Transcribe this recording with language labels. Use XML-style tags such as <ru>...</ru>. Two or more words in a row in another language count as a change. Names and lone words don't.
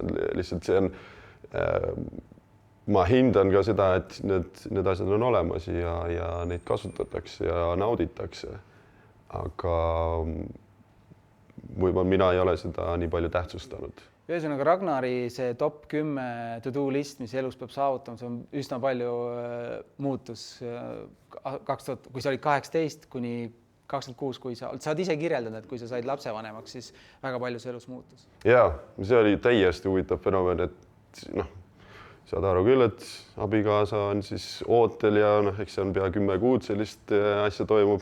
<et>Lihtsalt see on... Ma hindan ka seda, et need asjad on olemas ja neid kasutatakse ja nauditakse. Aga võib-olla mina ei ole seda nii palju tähtsustanud. Ühesõnaga Ragnari see</et> <en>top 10 to-do list,</en> <et>mis elus peab saavutama, see on üsna palju muutus. Kui sa olid 18 kuni 26, kui sa oled ise kirjeldanud, et kui sa said lapsevanemaks, siis väga palju see elus muutus. Jaa, see oli täiesti huvitav fenomen, et noh, saad aru küll, et abikaasa on siis ootel ja noh, eks see on pea 10 kuud sellist asja toimub.</et>